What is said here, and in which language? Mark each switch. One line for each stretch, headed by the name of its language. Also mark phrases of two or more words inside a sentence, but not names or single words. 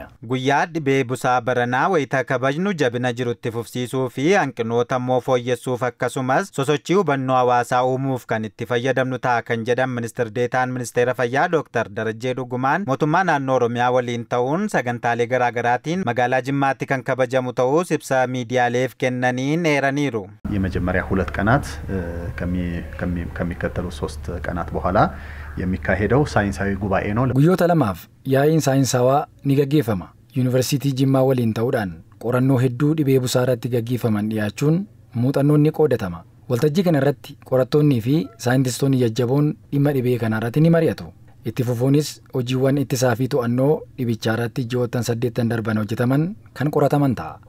Oromo: Guyyaa dhibee busaa baranaa wayita kabajnu jabina jirutti fufsiisuu fi hanqinoota immoo fooyyessuuf akkasumas sosochii hubannoo hawaasaa uumuuf kan itti fayyadamnu ta'a kan jedhan ministeer deetaan ministeera fayyaa Dr. Darajjee Dhugumaan mootummaa naannoo Oromiyaa waliin ta'uun sagantaalee garaagaraatiin magaalaa Jimmaatti kan kabajamu ta'us ibsa miidiyaaleef kennaniin eeraniiru.
Amharic: የመጀመሪያ 2 ቀናት ከሚከተሉ 3 ቀናት በኋላ የሚካሄደው ሳይንሳዊ ጉባኤ ነው።
Oromo: Guyyoota lamaaf yaa'iin saayinsawaa ni gaggeeffama. Yuunivarsiitii Jimmaa waliin ta'uudhaan qorannoo hedduu dhibee busaa irratti gaggeeffaman dhiyaachuun muuxannoon ni qoodatama. Waltajjii kana irratti qorattoonnii fi saayintistoonni jajjaboon dhimma dhibee kana irratti ni mari'atu. Itti fufuunis hojiiwwan ittisaa fi to'annoo dhibichaa irratti ji'oottan 8 darban hojjetaman kan qorataman ta'a.